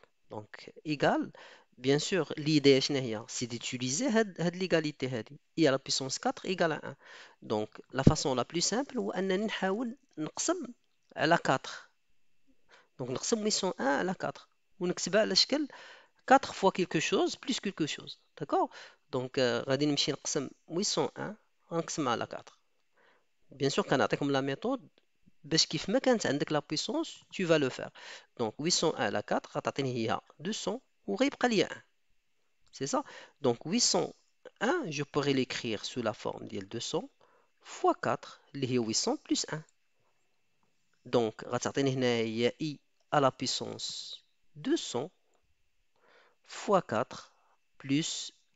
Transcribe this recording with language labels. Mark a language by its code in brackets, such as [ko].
[fr] Donc égal, bien sûr, l'idée c'est d'utiliser l'égalité هذه. I à la puissance 4 égale à 1. Donc la façon la plus simple هو أنني نحاول نقسم على 4. Donc نقسم 801 على 4 ونكتبها على شكل 4 fois quelque chose plus quelque chose. D'accord? [ar] Donc غادي نمشي نقسم 801 غنقسم على 4. [fr] Bien sûr كنعطيكم la méthode باش كيف ما كانت عندك la puissance tu vas le faire. [ar] Donc 801 على 4 غتعطيني هي 200 وغيبقى لي 1. [fr] C'est ça? Donc 801, je pourrais l'écrire sous la forme de 200 fois 4, اللي هي 800 plus 1. Donc غتعطيني هنايا i à la puissance 200 fois 4 plus 1.